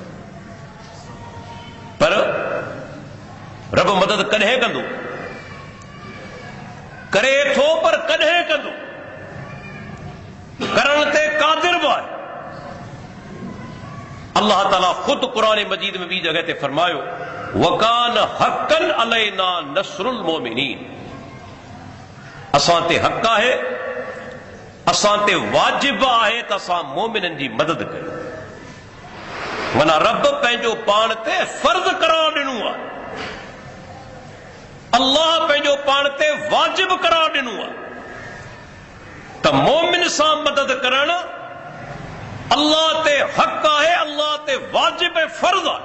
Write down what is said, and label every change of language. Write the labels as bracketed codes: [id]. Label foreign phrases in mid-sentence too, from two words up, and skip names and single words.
[sd] पर रब मदद कॾहिं कंदो? करे थो, पर कॾहिं कंदो? करण ते क़ादिर बि आहे। अल्लाह ताला ख़ुदि क़ुरान मजीद में ॿी जॻह ते फरमायो, [ar] وكان حقا علينا نصر المؤمنين, [sd] असां ते हक़ आहे, असां ते वाजिब आहे त असां मोमिननि जी मदद कयूं। माना रब पंहिंजो पाण ते फर्ज़ करार ॾिनो आहे, अल्लाह पंहिंजो पाण ते वाजिब करार ॾिनो आहे त मोमिन सां मदद करणु अल्लाह ते हक़ आहे, अल्लाह ते वाजिब ऐं फर्ज़ आहे।